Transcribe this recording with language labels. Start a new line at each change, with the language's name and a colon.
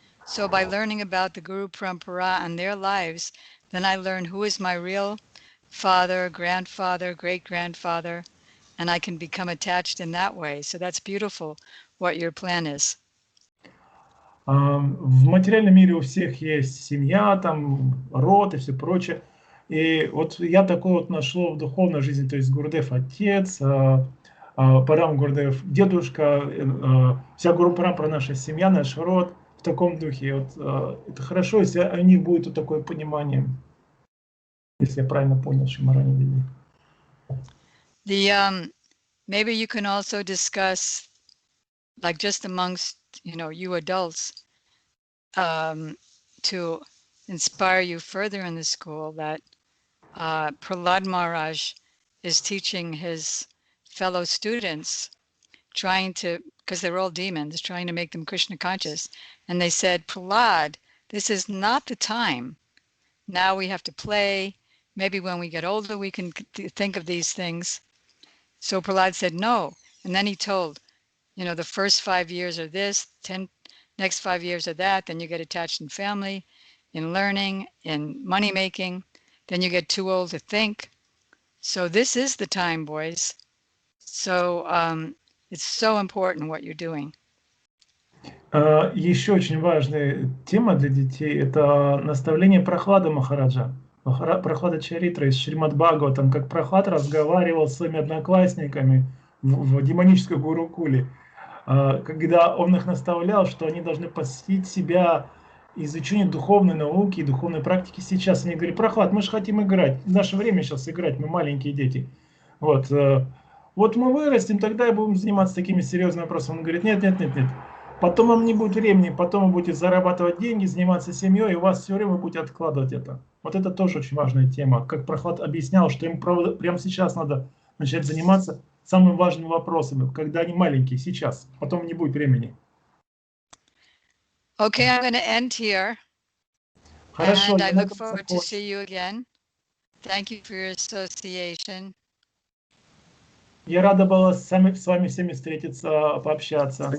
English: So by learning about the Guru Parampara and their lives, then I learn who is my real father, grandfather, great-grandfather, and I can become attached in that way. So that's beautiful what your plan is.
Russian: В материальном мире у всех есть семья, там, род и все прочее. И вот я такое вот нашел в духовной жизни, то есть Гурдев отец, Парам Гурдев дедушка, вся Гуру Парампара наша семья, наш род в таком духе. Вот, это хорошо, если у них будет вот такое понимание, если я правильно понял, Шьямарани Деви.
English: Maybe you can also discuss, like just amongst, you know, you adults, to inspire you further in the school, that Prahlad Maharaj is teaching his fellow students, trying to, because they're all demons, trying to make them Krishna conscious. And they said, Prahlad, this is not the time. Now we have to play. Maybe when we get older, we can think of these things. So Prahlad said, no. And then he told, you know, the first 5 years are this, next 5 years are that, then you get attached in family, in learning, in money making, then you get too old to think. So this is the time, boys. So it's so important what you're doing.
Russian: Еще очень важная тема для детей – это наставление Прохлада Махараджа. Прохлада Чаритра из Шримад Бхагаватам, как Прохлад разговаривал с своими одноклассниками в демонической Гурукуле, когда он их наставлял, что они должны посвятить себя изучению духовной науки и духовной практики сейчас. Они говорили: Прохлад, мы же хотим играть, в наше время сейчас играть, мы маленькие дети. Вот мы вырастем, тогда и будем заниматься такими серьезными вопросами. Он говорит: нет. Потом вам не будет времени, потом вы будете зарабатывать деньги, заниматься семьей, и у вас все время вы будете откладывать это. Вот это тоже очень важная тема. Как Прохлад объяснял, что им прямо сейчас надо начать заниматься самыми важными вопросами, когда они маленькие, сейчас. Потом не будет времени.
English: Okay, I'm going to end here.
Russian: Хорошо,
English: and I look forward to see you again. Thank you for your association.
Russian: Я рада была с вами всеми встретиться, пообщаться.